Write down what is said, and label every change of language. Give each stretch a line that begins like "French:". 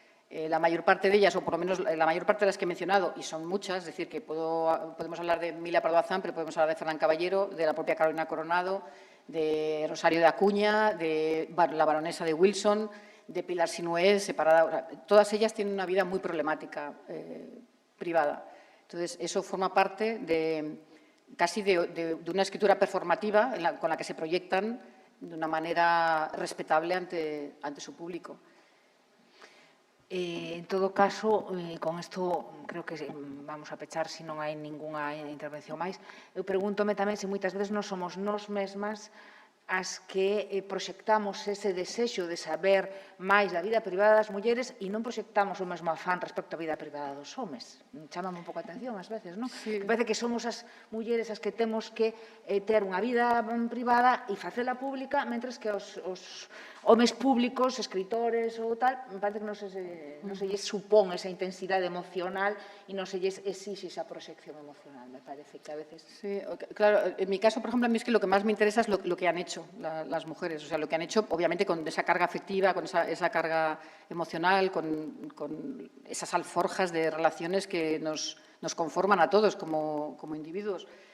Spanish: La mayor parte de ellas, o por lo menos la mayor parte de las que he mencionado, y son muchas, es decir, que podemos hablar de Emilia Pardo Bazán, pero podemos hablar de Fernán Caballero, de la propia Carolina Coronado, de Rosario de Acuña, de la baronesa de Wilson, de Pilar Sinué, separada. Todas ellas tienen una vida muy problemática, privada. Entonces, eso forma parte casi de una escritura performativa con la que se proyectan de una manera respetable ante su público.
Galician: En todo caso, con isto creo que vamos a pechar se non hai ningunha intervención máis. Eu pregúntome tamén se moitas veces non somos nós mesmas as que proxectamos ese desexo de saber máis da vida privada das mulleres e non proxectamos o mesmo afán respecto á vida privada dos homes. Chámame un pouco a atención ás veces, non?
Spanish: Sí.
Galician: Parece que somos as mulleres as que temos que ter unha vida privada e facela pública, mentres que os homes públicos, escritores ou tal, me parece que non se lles supón esa intensidade emocional e non se lles exixe esa proxección emocional.
Spanish: Me parece que a veces... Sí, claro, en mi caso, por ejemplo, a mí es que lo que más me interesa es lo que han hecho las mujeres. O sea, lo que han hecho, obviamente, con esa carga afectiva, con esa carga emocional, con esas alforjas de relaciones que nos conforman a todos como individuos.